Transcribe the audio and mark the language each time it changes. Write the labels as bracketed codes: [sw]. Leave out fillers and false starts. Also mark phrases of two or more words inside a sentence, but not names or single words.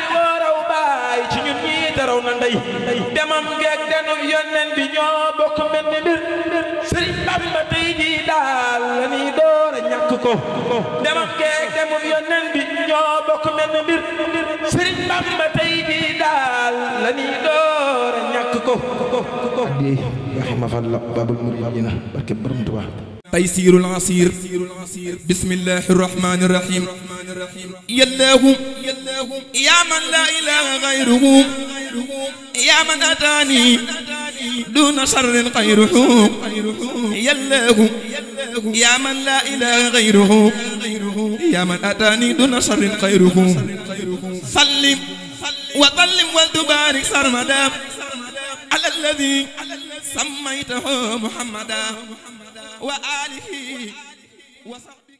[wo] waraw baay ci ñun ñii taraw na ndey demam geeg denub yónneen bi ñoo bokk mel ni mbir Sëriñ Bamba tey jii daal la ñuy door a ñàkk ko demam geeg denub yónneen bi ñoo bokk mel ni mbir Sëriñ Bamba tey jii daal la ñuy door a ñàkk ko di rahimahullah [ar] باب المريدين [wo] barke borom Tuubaa [ar] تيسير العسير بسم الله الرحمن الرحيم يا الله يا من لا إله غيره يا من أتاني دون شر غيره يا الله يا من لا إله غيره يا من أتاني دون شر غيره سلم وظلم وتبارك سرمدا على الذي سميته محمدا وآله وصحبه